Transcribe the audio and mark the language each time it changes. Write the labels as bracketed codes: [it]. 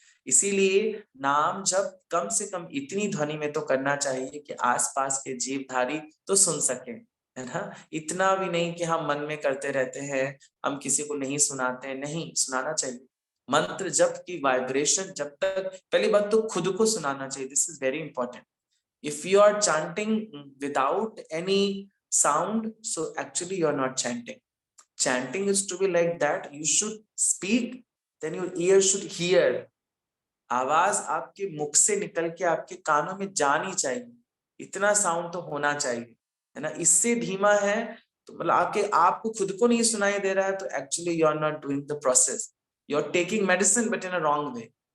[hi] इसीलिए नाम जब कम से कम इतनी ध्वनि में तो करना चाहिए कि आसपास के जीवधारी तो सुन सके, है ना। इतना भी नहीं कि हम मन में करते रहते हैं, हम किसी को नहीं सुनाते, नहीं सुनाना चाहिए। मंत्र जप की वाइब्रेशन जब तक, पहली बात तो खुद को सुनाना चाहिए, [en] This is very important. If you are chanting without any sound, so actually you are not chanting. Chanting is to be like that. You should speak, then your ear should hear. [hi] आवाज आपके मुख से निकल के आपके कानों में जानी चाहिए, इतना साउंड तो होना चाहिए, है ना। इससे धीमा है तो मतलब आपको खुद को नहीं सुनाई दे रहा है, तो [en] Actually you are not doing the process, you are taking medicine but in a wrong way.